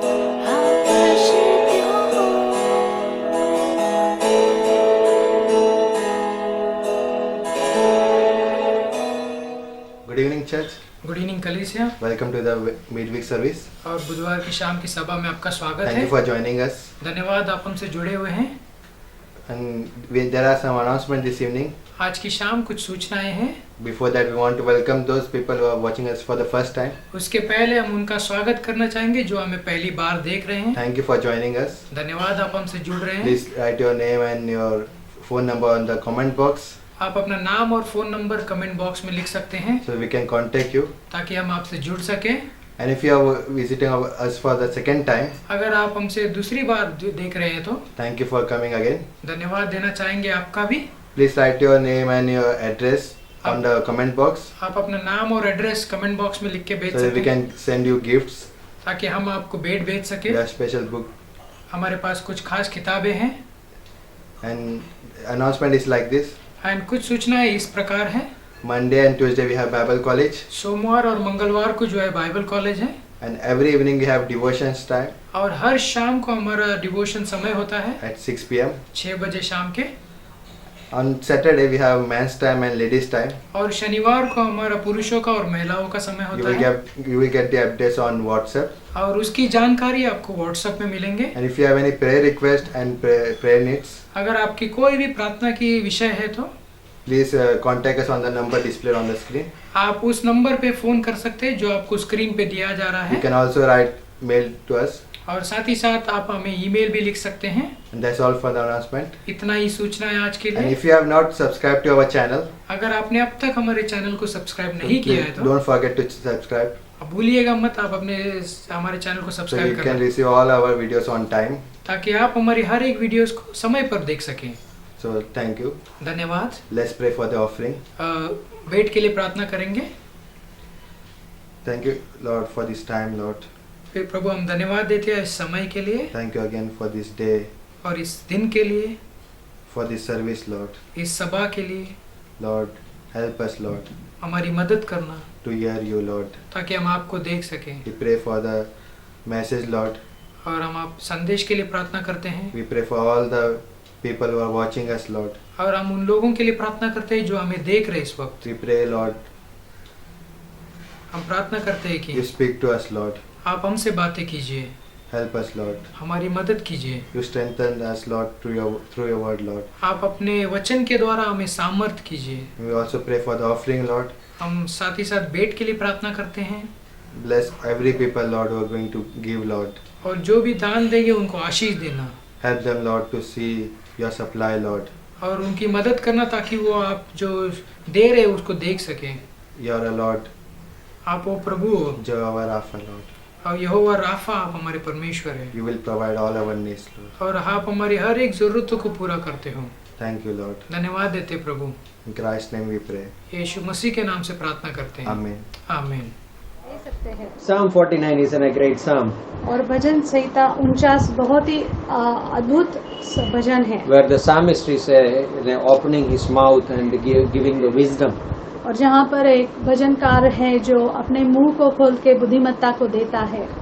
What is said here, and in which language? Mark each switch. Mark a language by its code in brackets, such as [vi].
[en] I worship Your Good evening, church. Good evening कलीसिया। Welcome to the midweek service. [hi] और बुधवार की शाम की सभा में आपका स्वागत [en] Thank [hi] है। [en] you for joining us. [hi] धन्यवाद, आप हमसे जुड़े हुए हैं। [en] And there are some announcements this evening. [hi] आज की शाम कुछ सूचनाएं हैं। [en] Before that, we want to welcome those people who are watching us for the first time. [hi] उसके पहले हम उनका स्वागत करना चाहेंगे जो हमें पहली बार देख रहे हैं। [en] Thank you for joining us. [hi] धन्यवाद, आप हमसे जुड़ रहे हैं। [en] Please write your name and your phone number on the comment box [hi] आप अपना नाम और फोन नंबर कमेंट बॉक्स में लिख सकते हैं [en] so we can contact you. [hi] ताकि हम आपसे जुड़ सकें। [en] And if you are visiting us for the second time, [hi] अगर आप हमसे दूसरी बार देख रहे हैं तो [en] thank you for coming again. [hi] धन्यवाद देना चाहेंगे आपका भी। [en] Please write your name and your address on the comment box [hi] आप अपना नाम और एड्रेस कमेंट बॉक्स में लिख के भेज [en] so that we [hi] सकते हैं [en] can send you gifts. [hi] ताकि हम आपको भेंट भेज सके। [en] We have special book. [hi] हमारे पास कुछ खास किताबें हैं [en] And announcement is like this. [hi] And कुछ सूचनाएं इस प्रकार है। [en] Monday and Tuesday we have Bible college. [hi] सोमवार और मंगलवार को जो है बाइबल कॉलेज है [en] And every evening we have devotions time [hi] और हर शाम को हमारा डिवोशन समय होता है [en] at 6 p.m. [hi] 6 बजे शाम के। [en] On Saturday we have men's time and ladies time. [hi] और शनिवार को हमारा पुरुषों का और महिलाओं का समय होता है [en] You will get the updates on WhatsApp. [hi] और उसकी जानकारी आपको व्हाट्सएप में मिलेंगे। [en] And if you have any prayer request and prayer needs, [hi] अगर आपकी कोई भी प्रार्थना की विषय है तो [en] please contact us on the number displayed on the screen. [hi] आप उस नंबर पे फोन कर सकते हैं जो आपको स्क्रीन पे दिया जा रहा [en] You [hi] है [en] can also write mail to us. [hi] और साथ ही साथ आप हमें ईमेल भी लिख सकते हैं। [en] And that's all for the announcement. [hi] इतना ही सूचना है आज के [en] And [hi] लिए। [en] if you have not subscribed to our channel, [hi] अगर आपने अब तक हमारे चैनल को सब्सक्राइब नहीं किया है [en] please [hi] तो [en] don't forget to subscribe [hi] अब भूलिएगा मत, आप अपने हमारे चैनल को [en] so [hi] सब्सक्राइब [en] you can [hi] करें [en] receive all our videos on time. [hi] ताकि आप हमारी हर एक वीडियोस को समय पर देख सकें। [en] So thank you. [hi] धन्यवाद। [en] Let's pray for the offering. [hi] भेंट के लिए प्रार्थना करेंगे। [en] Thank you, Lord, for this time, Lord. [hi] फिर प्रभु हम धन्यवाद देते हैं इस समय के लिए [en] Thank you again for this day, [hi] और इस दिन के लिए, [en] for this service, Lord. [hi] इस सभा के लिए। [en] Lord, help us, Lord, [hi] हमारी मदद करना [en] to hear you, Lord. [hi] ताकि हम आपको देख सकें। [en] We pray for the message, Lord. [hi] और हम आप संदेश के लिए प्रार्थना करते हैं [en] We pray for all the people who are watching us, Lord. [hi] और हम उन लोगों के लिए प्रार्थना करते हैं जो हमें देख रहे हैं इस वक्त। [en] We pray, Lord, [hi] हम प्रार्थना करते हैं [en] you [hi] कि [en] speak to us, Lord. [hi] आप हमसे बातें कीजिए, [en] Help us, Lord. [hi] हमारी मदद कीजिए। [en] You strengthen us, Lord, through your word, Lord. [hi] आप अपने वचन के द्वारा हमें सामर्थ कीजिए। [en] We also pray for the offering, Lord. [hi] हम साथ ही साथ भेंट के लिए प्रार्थना करते हैं [en] Bless every people, Lord, who are going to give, Lord. [hi] और जो भी दान देंगे उनको आशीष देना [en] Help them, Lord, to see your supply, Lord. [hi] और उनकी मदद करना ताकि वो आप जो दे रहे हैं उसको देख सकें। [en] You are a Lord, [hi] आप वो प्रभु हो [en] Jehovah Rapha, Lord. [hi] और यहोवा राफा, आप हमारे परमेश्वर हैं [en] You will provide all our needs, Lord. [hi] और आप हमारी हर एक जरूरतों को पूरा करते हो। [en] Thank you, Lord. [hi] धन्यवाद देते प्रभु। [en] In Christ's name we pray. [hi] यीशु मसीह के नाम से प्रार्थना करते हैं। [en] Amen. [hi] आमीन। ले सकते हैं। [en] Psalm 49 is a great psalm [hi] और भजन संहिता 49 बहुत ही अद्भुत भजन है [en] where the psalmist is opening his mouth and giving the wisdom. [hi] और जहाँ पर एक भजनकार है जो अपने मुंह को खोल के बुद्धिमत्ता को देता है।